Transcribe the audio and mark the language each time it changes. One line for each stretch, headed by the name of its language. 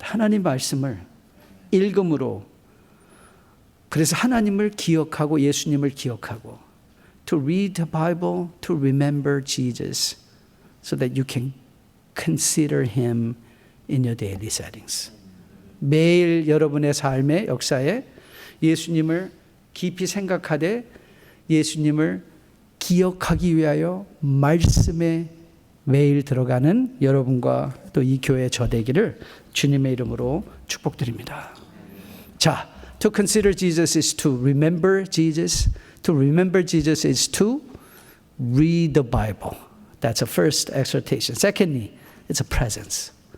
Korean: 하나님 말씀을 읽음으로, 그래서 하나님을 기억하고 예수님을 기억하고
English: to read the Bible, to remember Jesus so that you can consider Him in your daily settings.
Korean: 매일 여러분의 삶의 역사에 예수님을 깊이 생각하되 예수님을 기억하기 위하여 말씀에 매일 들어가는 여러분과 또 이 교회 저 되기를 주님의 이름으로 축복드립니다.
English: 자, to consider Jesus is to remember Jesus. To remember Jesus is to read the Bible. That's a first exhortation. Secondly, it's a presence.